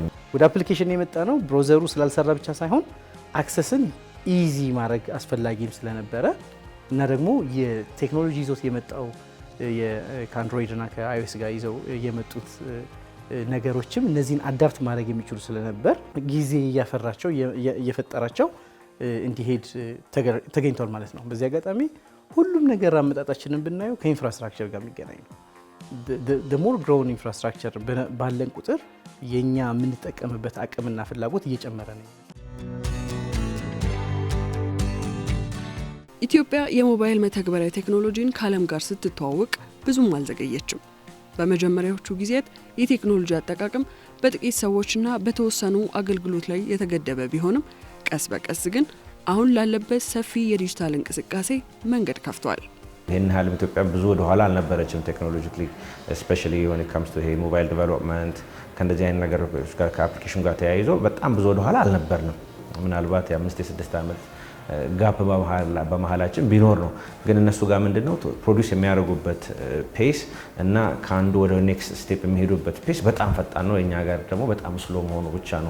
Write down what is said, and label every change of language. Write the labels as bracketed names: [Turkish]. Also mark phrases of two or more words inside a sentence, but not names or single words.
[Amharic] ወደ አፕሊኬሽን የመጣ ነው ብራውዘሩ ስላልሰራ ብቻ ሳይሆን [English] access easy [Amharic] ማድረግ አስፈላጊም ስለነበረ እና ደግሞ የቴክኖሎጂ ይዞት የመጣው ከአንድሮይድ እና ከአይኦኤስ ጋር ይዘው የመጡት ነገሮችም እነዚህን አዳፕት ማድረግ የሚችሉ ስለነበር ጊዜ እየፈጠራቸው እንዲሄድ ተገኝቷል ማለት ነው። በዚህ አጋጣሚ ሁሉም ሁሉም ነገር አመጣጣችንን ብናየው ከኢንፍራስትራክቸር ጋር የሚገናኝ ነው። [English] the more grown infrastructure [Amharic] ባለን ቁጥር የኛ የምንጠቀምበት አቅምና ፍላጎት እየጨመረ ነው። ኢትዮጵያ የሞባይል መተግበሪያ ቴክኖሎጂን ከዓለም ጋር ስትተዋወቅ ብዙም አልዘገየችም። በመጀመሪያዎቹ ጊዜያት የቴክኖሎጂ አጠቃቀም በጥቂት ሰዎችና በተወሰኑ አገልግሎት ላይ የተገደበ ቢሆንም ቀስ በቀስ ግን አሁን ላለበት ሰፊ የዲጂታል እንቅስቃሴ መንገድ ከፍቷል። ይህን ያህል ኢትዮጵያ ብዙ ወደ ኋላ አልነበረችም [English] technologically specially when it comes to [Amharic] ይሄ [English] mobile development [Amharic] ከእንደዚህ አይነት ነገሮች ጋር ከአፕሊኬሽን ጋር ተያይዞ በጣም ብዙ ወደ ኋላ አልነበርንም። ምናልባት የ5-6 ዓመት ጋፕ በመሃላችን ቢኖር ነው። ግን እነሱ ጋር ምንድነው ፕሮዲዩስ የሚያደርጉበት ፔስ እና ከአንዱ ወደ [English] next step [Amharic] የሚሄዱበት ፔስ በጣም ፈጣን ነው። የኛ ጋር ደግሞ በጣም ስሎ መሆኑ ብቻ ነው።